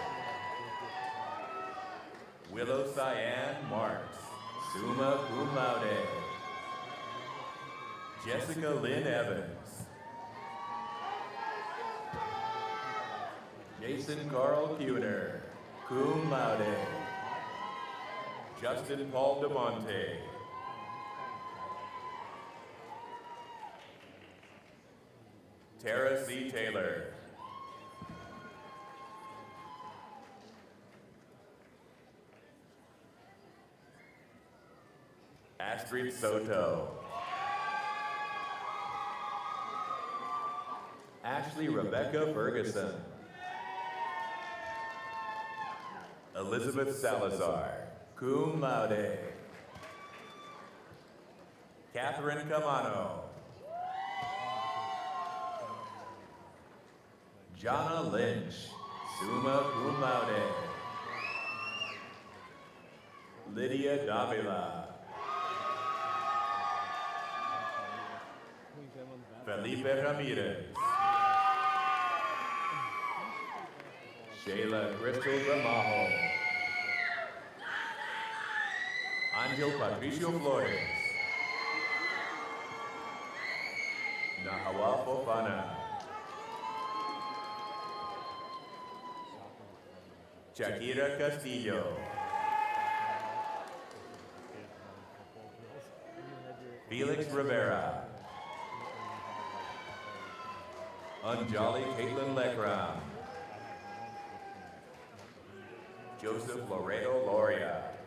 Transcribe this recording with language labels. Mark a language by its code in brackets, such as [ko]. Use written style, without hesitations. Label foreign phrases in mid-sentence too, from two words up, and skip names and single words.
[en] Willow Cyan Marks, [la] summa cum laude. [en] Jessica Lynn Evans. Jason Carl Kuhner, [la] cum laude. [en] Justin Paul DeMonte. Tara C. Taylor. Astrid Soto. Ashley Rebecca Ferguson. Elizabeth Salazar, [la] cum laude. [en] Catherine Camano. Jana Lynch, [la] summa cum laude. [en] Lydia Davila. Felipe Ramirez. Shayla Crystal Ramajo. Angel Patricio Flores. Nahawa Fofana. Shakira Castillo. Felix Rivera. Anjali Caitlin Lekram. Joseph Loredo Loria.